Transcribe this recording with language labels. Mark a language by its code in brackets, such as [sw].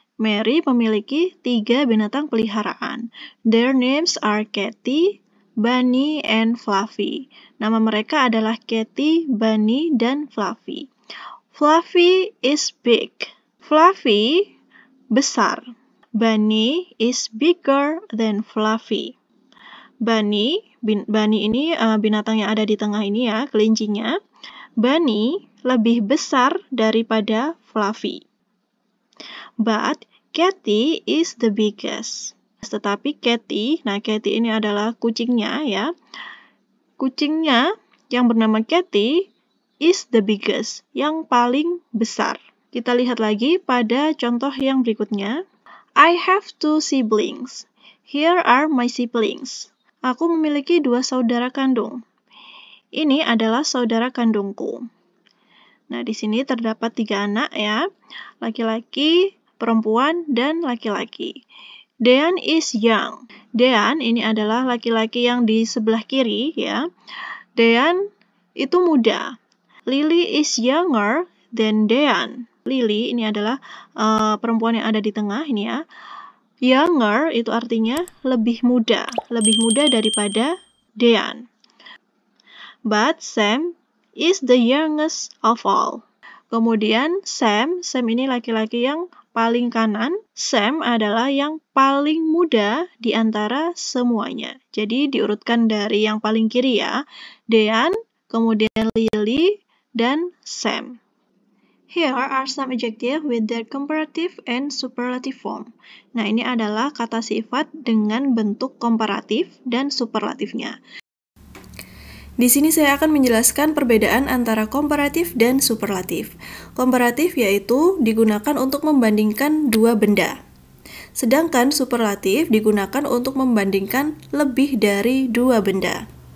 [id] Mary memiliki 3 binatang peliharaan. [en] Their names are Katy, Bunny, and Fluffy. [id] Nama mereka adalah Katy, Bunny, dan Fluffy. [en] Fluffy is big. [id] Fluffy besar. [en] Bunny is bigger than Fluffy. [id] Bunny ini binatang yang ada di tengah ini ya, kelincinya. Bunny lebih besar daripada Fluffy. [en] But Katy is the biggest. [id] Tetapi Katy ini adalah kucingnya ya. Kucingnya yang bernama Katy [en] is the biggest, [id] yang paling besar. Kita lihat lagi pada contoh yang berikutnya. [en] I have 2 siblings. Here are my siblings. [id] Aku memiliki 2 saudara kandung. Ini adalah saudara kandungku. Nah, di sini terdapat 3 anak ya. Laki-laki, perempuan, dan laki-laki. [en] Dean is young. [id] Dean ini adalah laki-laki yang di sebelah kiri ya. Dean itu muda. [en] Lily is younger than Dean. [id] Lily ini adalah perempuan yang ada di tengah ini ya. Younger itu artinya lebih muda daripada Dean. [en] But Sam is the youngest of all. [id] Kemudian Sam ini laki-laki yang paling kanan. Sam adalah yang paling muda di antara semuanya. Jadi diurutkan dari yang paling kiri ya. Dean, kemudian Lily, dan Sam. [en] Here are some adjectives with their comparative and superlative form. [id] Nah, ini adalah kata sifat dengan bentuk komparatif dan superlatifnya. Di sini saya akan menjelaskan perbedaan antara komparatif dan superlatif. Komparatif yaitu digunakan untuk membandingkan 2 benda. Sedangkan superlatif digunakan untuk membandingkan lebih dari 2 benda.